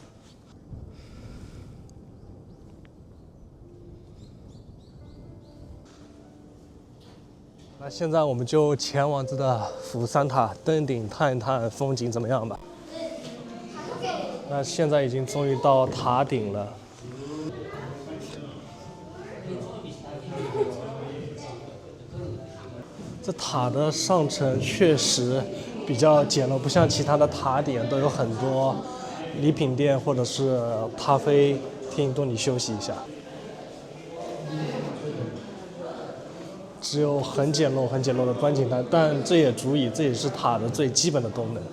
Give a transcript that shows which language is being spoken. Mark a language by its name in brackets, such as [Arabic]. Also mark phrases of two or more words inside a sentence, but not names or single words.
[Chinese] 那現在我們就前往這個釜山塔登頂看一看風景怎麼樣吧。那現在已經終於到塔頂了。這塔的上層確實比較簡陋，不像其他的塔頂都有很多禮品店或者是咖啡廳供你休息一下。只有很簡陋的觀景台，但這也足以，這也是塔的最基本的功能。